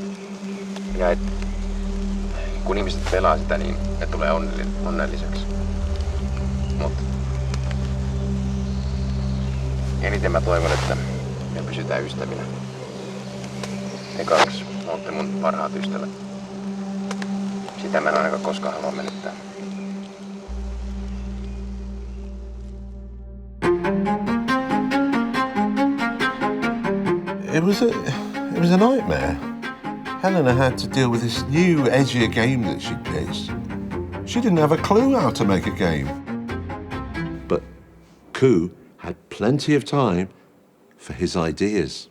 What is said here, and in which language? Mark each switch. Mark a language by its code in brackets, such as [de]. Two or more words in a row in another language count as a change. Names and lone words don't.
[fi] Ja että kun ihmiset pelaa sitä, niin ne tulee onnelliseksi. Mutta eniten mä toivon, että me pysytään ystävinä. Te kaksi olette mun parhaat ystävät. Sitä mä en ainakaan koskaan halua menettää. [en] It was a nightmare. Helena had to deal with this new, edgier game that she'd pitched. She didn't have a clue how to make a game. But Ku had plenty of time for his ideas.